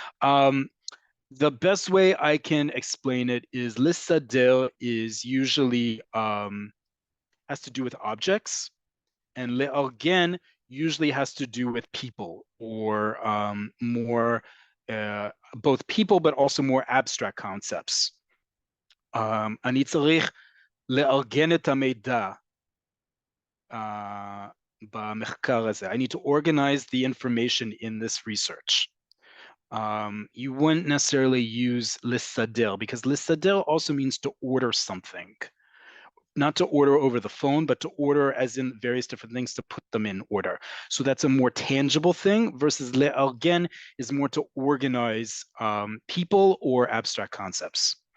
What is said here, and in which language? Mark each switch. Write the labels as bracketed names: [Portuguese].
[English] The best way I can explain it is listader is usually has to do with objects, and le'argen usually has to do with people or more both people, but also more abstract concepts. [Hebrew] אני צריך לארגן את המידע במחקר הזה. [English] I need to organize the information in this research. You wouldn't necessarily use listader because listader also means to order something. Not to order over the phone, but to order as in various different things to put them in order. So that's a more tangible thing versus le'argen is more to organize people or abstract concepts.